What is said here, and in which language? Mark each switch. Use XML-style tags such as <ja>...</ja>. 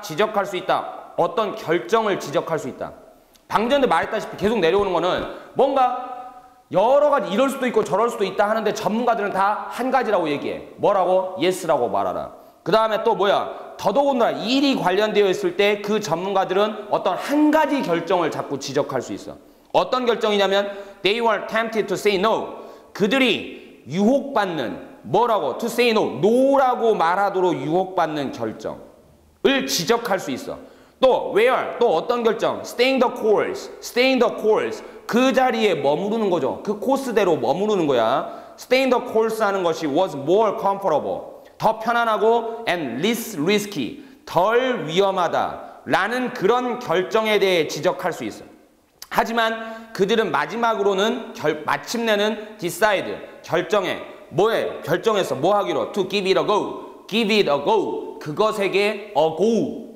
<ko>지적할 수 있다. 어떤 결정을 지적할 수 있다. 방금 전에 말했다시피 계속 내려오는 거는 뭔가 여러 가지 이럴 수도 있고 저럴 수도 있다 하는데 전문가들은 다 한 가지라고 얘기해. 뭐라고? yes라고 말하라. 그 다음에 또 뭐야? 더더군다나 일이 관련되어 있을 때 그 전문가들은 어떤 한 가지 결정을 자꾸 지적할 수 있어. 어떤 결정이냐면</ko> <en>they were tempted to say no.</en> <ko>그들이 유혹받는 뭐라고?</ko> <en>to say no.</en> <ko>no라고 말하도록 유혹받는 결정을 지적할 수 있어.</ko> <en>또 where?</en> <ko>또 어떤 결정?</ko> <en>staying the course. staying the course.</en> <ko>그 자리에 머무르는 거죠. 그 코스대로 머무르는 거야.</ko> <en>staying the course</en> <ko>하는 것이</ko> <en>was more comfortable.</en> <ko>더 편안하고</ko> <en>and less risky.</en> <ko>덜 위험하다. 라는 그런 결정에 대해 지적할 수 있어요. 하지만 그들은 마지막으로는 마침내는 decide. 결정해. 뭐해? 결정해서 뭐 하기로?</ko> <en>to give it a go. give it a go.</en> <ko>그것에게</ko> <en>a go.</en>